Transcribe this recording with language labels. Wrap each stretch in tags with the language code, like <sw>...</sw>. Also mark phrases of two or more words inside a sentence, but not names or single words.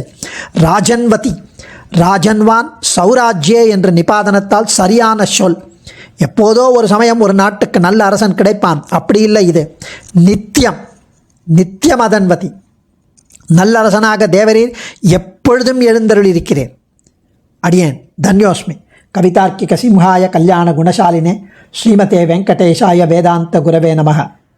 <sa>राजन्वती राजन्वान् सौराज्ये</sa> <ta>என்ற நிபாதனத்தால் சரியான சொல். எப்போதோ ஒரு சமயம் ஒரு நாட்டுக்கு நல்ல அரசன் கிடைப்பான், அப்படி இல்லை. இது நித்தியம் அதன்வதி. நல்லரசனாக தேவரீர் எப்பொழுதும் எழுந்தருளிருக்கிறேன். அடியேன் தன்யோஸ்மி.</ta> <sa>कवितार्किक सिंहाय कल्याण गुणशालिने श्रीमते वेङ्कटेशाय वेदान्त गुरवे नमः.</sa>